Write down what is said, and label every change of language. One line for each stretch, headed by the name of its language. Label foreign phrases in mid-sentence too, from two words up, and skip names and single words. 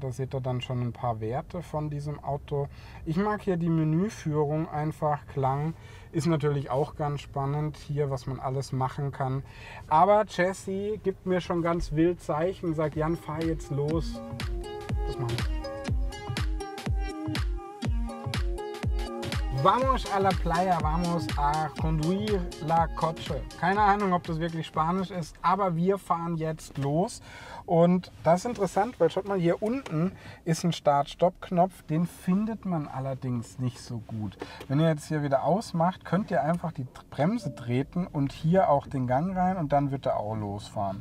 German: Da seht ihr dann schon ein paar Werte von diesem Auto. Ich mag hier die Menüführung einfach, Klang. Ist natürlich auch ganz spannend hier, was man alles machen kann. Aber Jesse gibt mir schon ganz wild Zeichen, sagt, Jan, fahr jetzt los. Das machen wir.
Spanish: Vamos a la playa, vamos a conduir la coche.
German: Keine Ahnung, ob das wirklich Spanisch ist, aber wir fahren jetzt los. Und das ist interessant, weil schaut mal, hier unten ist ein Start-Stopp-Knopf, den findet man allerdings nicht so gut. Wenn ihr jetzt hier wieder ausmacht, könnt ihr einfach die Bremse treten und hier auch den Gang rein und dann wird er auch losfahren.